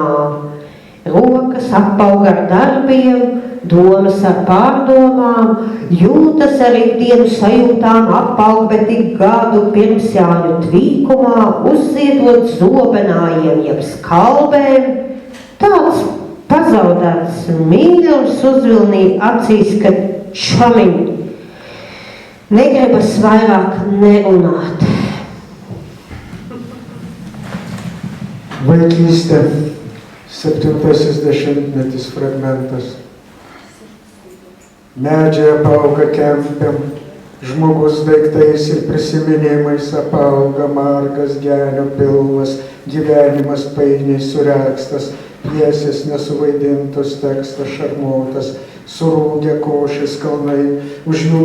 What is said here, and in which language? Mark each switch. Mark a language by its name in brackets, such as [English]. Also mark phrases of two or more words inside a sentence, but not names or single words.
[Latvian] Rokas apauga ar darbiem, domas ar pārdomām, jūtas ar ikdienu sajūtām apaug, bet tik gadu pirms Jāņu tvīkumā uzziedot zobenājiem jeb skalbēm, tāds pazaudēts mīlums uzvilnīja acīs, ka čomiņ negribas vairāk nerunāt. [Lithuanian] Vaikystė, 70-metis fragmentas. Medžiai apauga kempėm, žmogus daiktais ir prisiminimais apauga margas genio pilvas, gyvenimas painiai surekstas, pjesės nesuvaidintos, tekstas šarmuotas, surūgę košės kalnai, už jų